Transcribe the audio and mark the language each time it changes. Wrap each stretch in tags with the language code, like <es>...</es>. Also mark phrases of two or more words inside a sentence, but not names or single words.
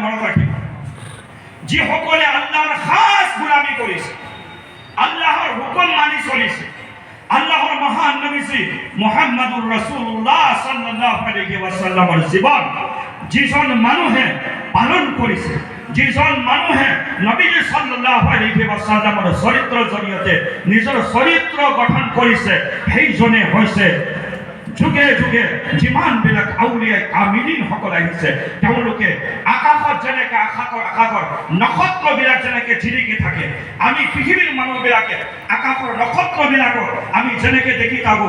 <as>মনত ৰাখিব, যিসকলে আল্লাহৰ খাস গোলামী কৰিছে, আল্লাহৰ হুকুম মানি চলিছে, আল্লাহৰ মহান নবী মুহাম্মদুৰ ৰাসূলুল্লাহ</as> <ar>صلى الله عليه وسلم</ar> <as>জীৱন যিজন মানুহে পালন কৰিছে, যিজন মানুহে নবীজি</as> <ar>صلى الله عليه وسلم</ar> <as>চৰিত্ৰৰ জৰিয়তে নিজৰ চৰিত্ৰ গঠন কৰিছে, সেইজনে হৈছে যুগে যুগে যিমানবিলাক আউলিয়া কামিলিন সকল আহিছে, তেওঁলোকে আকাশত যেনেকৈ আকাশৰ নক্ষত্ৰবিলাক যেনেকৈ জিলিকি থাকে, আমি পৃথিৱীৰ মানুহবিলাকে আকাশৰ নক্ষত্ৰবিলাকক আমি যেনেকৈ দেখি থাকোঁ।</as>